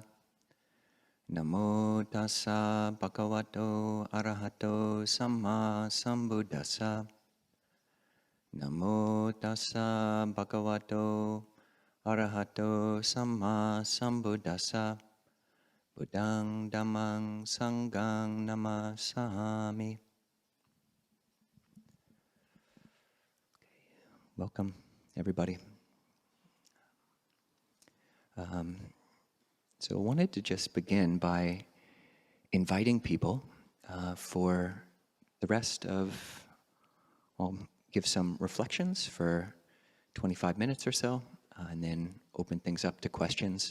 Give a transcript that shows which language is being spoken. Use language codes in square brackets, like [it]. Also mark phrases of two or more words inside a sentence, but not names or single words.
[pi] Namo tassa bhagavato arahato samma sambuddhassa. Namo tassa bhagavato arahato samma sambuddhassa. Buddhang dhammang sanghang namasami. [en] Welcome, everybody. So I wanted to just begin by inviting people for the rest of, I'll give some reflections for 25 minutes or so, and then open things up to questions.